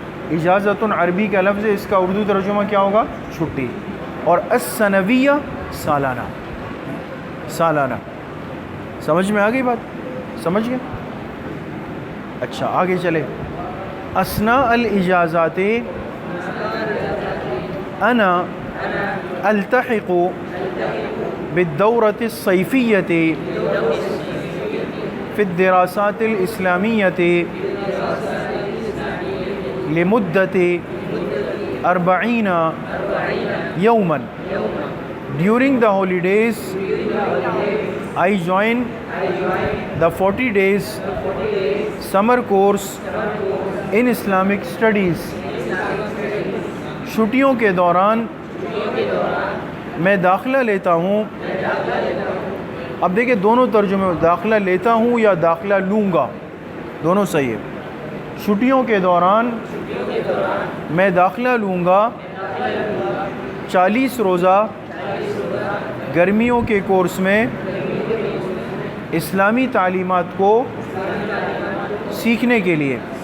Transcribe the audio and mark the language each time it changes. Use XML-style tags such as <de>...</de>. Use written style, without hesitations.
<ur>اجازتن عربی کا لفظ ہے, اس کا اردو ترجمہ کیا ہوگا؟ چھٹی. اور السنویہ سالانہ. سالانہ. سمجھ میں آ گئی بات؟ سمجھ گئے؟ اچھا آگے چلے.</ur> <ar>اثناء الاجازات انا التحق بالدورة الصيفية في الدراسات الإسلامية لمدة 40 يوما.</ar> <en>During the holidays I join the 40 days summer course in Islamic studies.</en> <ur>چھٹیوں کے دوران میں داخلہ لیتا ہوں. اب دیکھیں دونوں ترجمے, داخلہ لیتا ہوں یا داخلہ لوں گا, دونوں صحیح ہے. چھٹیوں کے دوران میں داخلہ لوں گا 40 روزہ گرمیوں کے کورس میں اسلامی تعلیمات کو سیکھنے کے لیے.</ur>